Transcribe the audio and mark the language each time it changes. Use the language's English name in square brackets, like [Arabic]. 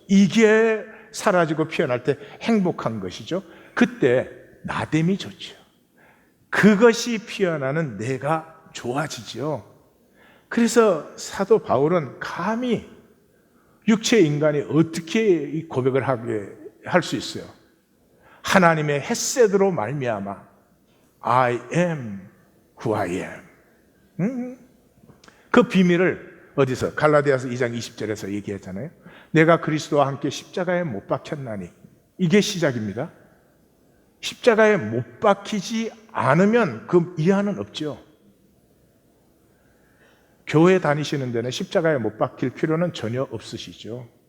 [Korean] 이게 사라지고 피어날 때 행복한 것이죠. 그때 나됨이 좋죠. 그것이 피어나는 내가 좋아지죠. 그래서 사도 바울은 감히 육체 인간이 어떻게 이 고백을 하게 할 수 있어요? 하나님의 헷셋으로 말미암아 [English] I am who I am. [Korean] 그 비밀을 어디서? 갈라디아서 2장 20절에서 얘기했잖아요. 내가 그리스도와 함께 십자가에 못 박혔나니. 이게 시작입니다. 십자가에 못 박히지 않으면 그 이하는 없죠. 교회 다니시는 데는 십자가에 못 박힐 필요는 전혀 없으시죠.